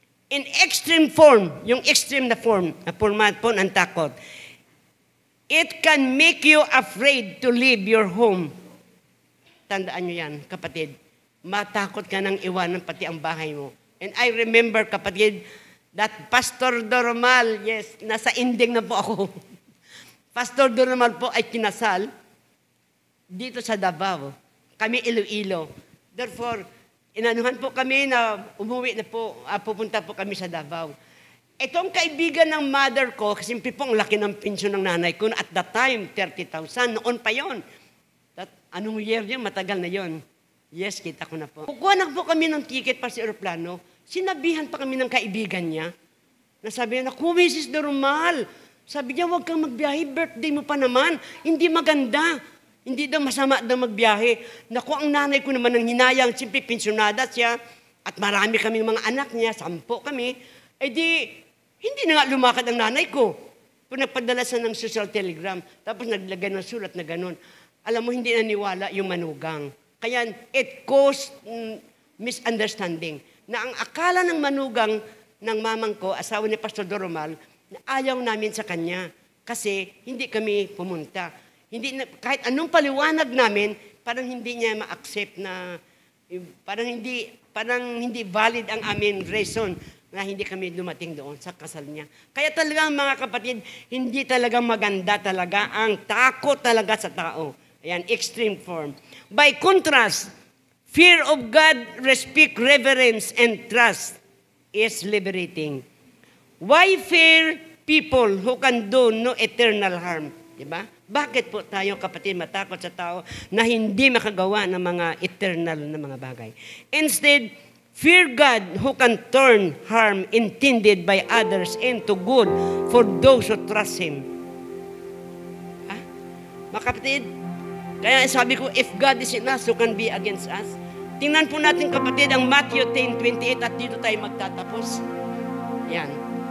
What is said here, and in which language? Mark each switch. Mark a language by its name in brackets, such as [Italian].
[English] In extreme form, [Filipino] yung extreme na form, na format po ng takot, [English] it can make you afraid to leave your home. [Filipino] Tandaan nyo yan, kapatid. Matakot ka nang iwanan pati ang bahay mo. [English] And I remember, kapatid, that Pastor Dormal, yes, [Filipino] nasa ending na po ako. Pastor Dormal po ay kinasal dito sa Davao. Kami Iloilo. Therefore, inanuhan po kami na umuwi na po, pupunta po kami sa Davao. Itong kaibigan ng mother ko, kasi po ang laki ng pensyon ng nanay ko, [English] at that time, [Filipino] 30,000, noon pa yon. Anong year yun? Matagal na yon. Yes, kita ko na po. Kukuha na po kami ng ticket para sa aeroplano. Sinabihan pa kami ng kaibigan niya. Nasabi niya, naku, Mrs. Normal. Sabi niya, huwag kang magbiyahe. Birthday mo pa naman. Hindi maganda. Hindi daw masama daw magbiyahe. Naku, ang nanay ko naman ng hinayang. Siyempre, pensyonada siya. At marami kaming mga anak niya. 10 kami. Hindi na nga lumakad ang nanay ko. Kung nagpadala siya ng social telegram. Tapos naglagay ng sulat na ganun. Alam mo, hindi naniwala yung manugang. Kaya [English] it caused misunderstanding. [Filipino] Na ang akala ng manugang ng mamang ko, asawa ni Pastor Doromal, na ayaw namin sa kanya. Kasi hindi kami pumunta. Kahit anong paliwanag namin, parang hindi niya ma-accept na, parang hindi valid ang amin reason na hindi kami dumating doon sa kasal niya. Kaya talaga mga kapatid, hindi talaga maganda talaga ang takot talaga sa tao. Ayan, extreme form. [English] By contrast, fear of God, respect, reverence, and trust is liberating. Why fear people who can do no eternal harm. [Filipino] Diba? Bakit po tayo, kapatid, matakot sa tao na hindi makagawa ng mga eternal na mga bagay? [English] Instead, fear God who can turn harm intended by others into good for those who trust Him. Ha? [Filipino] Mga kapatid, kaya sabi ko, [English] if God is in us, who can be against us? [Filipino] Tingnan po natin, kapatid, ang Matthew 10:28 at dito tayo magtatapos. Yan.